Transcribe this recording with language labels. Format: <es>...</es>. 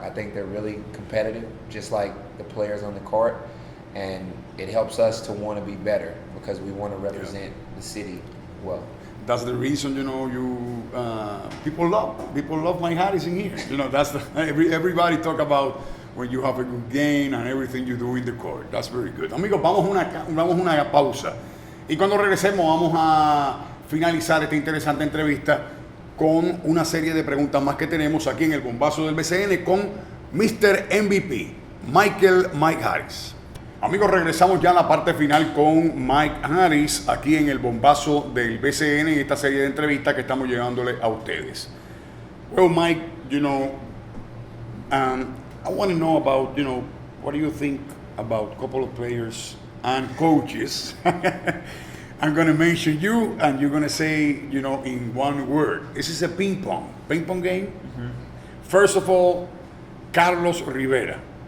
<en>I think they're really competitive, just like the players on the court, and it helps us to want to be better because we want to represent the city well. That's the reason, people love Mike Harris in here. That's everybody talk about when you have a good game and everything you do in the court. That's very good.</en> <es>Amigos, vamos a una pausa. Y cuando regresemos vamos a finalizar esta interesante entrevista con una serie de preguntas más que tenemos aquí en el Bombazo del BSN con Mr. MVP, Mike Harris. Amigos, regresamos ya a la parte final con Mike Harris aquí en el Bombazo del BSN en esta serie de entrevistas que estamos llevándole a ustedes.</es> <en>Well, Mike, I want to know about, what do you think about a couple of players and coaches? I'm going to mention you, and you're going to say, in one word. This is a ping pong game. Mm-hmm. First of all, Carlos Rivera.</en>